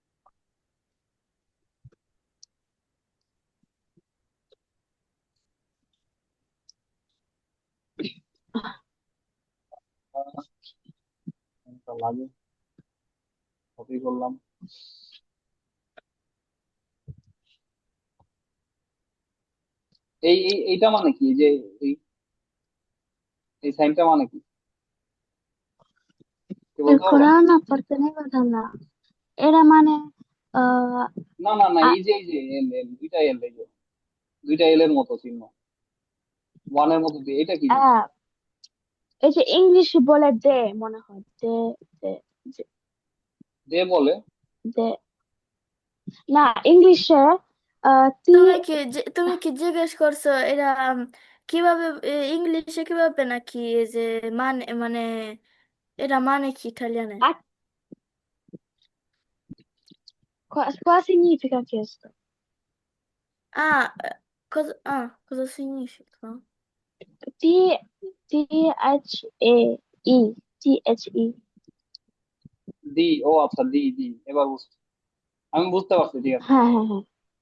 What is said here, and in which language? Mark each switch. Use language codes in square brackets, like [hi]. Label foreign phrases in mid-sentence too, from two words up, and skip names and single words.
[bn] লাগে কপি করলাম। এইটা মানে কি, যে এই এই সাইনটা মানে কি, কি El বলতে পারবো? [it] Corán apparteneva alla... [bn] Era মানে আহ না না না, আ- এই যে এল এল, দুইটা এল, এই যে দুইটা এল এর মতো চিহ্ন, ওয়ানের মতো দিয়ে, এটা কি জিনিস? আহ, এই যে ইংলিশে বলে দে, মনে হয় দে, দে, দে, দে বলে? দে। না, ইংলিশে তি। তুমি কি জিজ্ঞেস করছো এরা কিভাবে ইংলিশে কিভাবে নাকি এই যে মানে মানে এরা মানে কি ইটালিয়ানে? [it] Cosa significa questo? Ah, cosa significa? [en] T, T-H-E-I, T-H-E। [bn] দি, ও আচ্ছা, দি দি, এবার বুঝছি, আমি বুঝতে পারছি, ঠিক আছে, হ্যাঁ, হ্যাঁ, হ্যাঁ।